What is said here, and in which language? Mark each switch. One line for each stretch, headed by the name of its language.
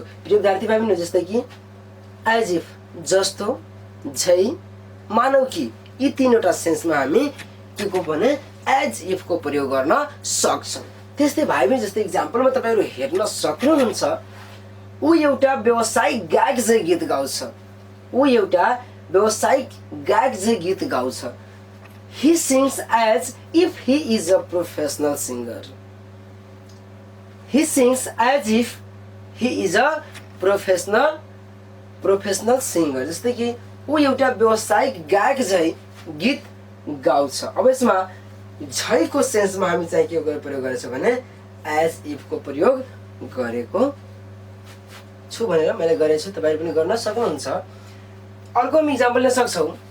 Nepali: प्रिय विद्यार्थी भाइ बहिनी, जस्तै कि एज इफ जस्तो, झै, मानौ कि, यी तीनवटा सेन्समा हामी के को भने एज इफको प्रयोग गर्न सक्छौँ। त्यस्तै भाइ बहिनी, जस्तै इक्जाम्पलमा तपाईँहरू हेर्न सक्नुहुन्छ, ऊ एउटा व्यावसायिक गायक चाहिँ गीत गाउँछ। ऊ एउटा व्यावसायिक गायक चाहिँ गीत गाउँछ।
English: He sings as if he is a professional singer. He sings as if he is a professional singer.
Nepali: जस्तै कि ऊ एउटा व्यावसायिक गायक चाहिँ गीत गाउँछ। अब यसमा झैको सेन्समा हामी चाहिँ के प्रयोग गरेछौँ भने एज इफ को प्रयोग गरेको छु भनेर मैले गरेको छु। तपाईहरु पनि गर्न सक्नुहुन्छ। अर्को हामी इक्जाम्पल लिन सक्छौँ।